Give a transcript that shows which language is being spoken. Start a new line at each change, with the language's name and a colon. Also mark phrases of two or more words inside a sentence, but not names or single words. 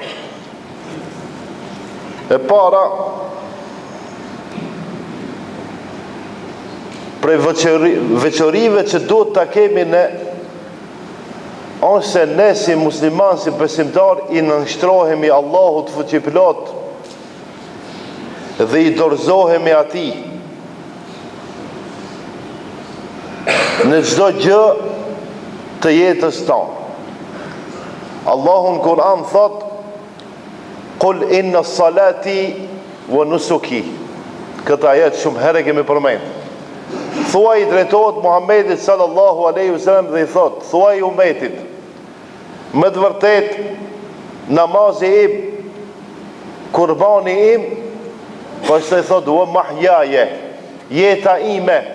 Albanian: E para, prej veçorive që duhet ta kemi ne, ose ne si musliman, si besimtar, I nënshtrohemi Allahut fuqiplot dhe I dorëzohemi Atij në çdo gjë të jetës tonë. Allahu në Kur'an thot:
Arabic: "قل إن صلاتي ونسكي."
Albanian: Këtë ajet shumë herë kemi përmend. Thuaj, drejtohet Muhammedit
Arabic: صلى الله عليه وسلم
Albanian: dhe I thot: "Thuaj ummetit, me të vërtet namazi im, kurbani im, pastaj thot
Arabic: ومحياي,
Albanian: jeta ime."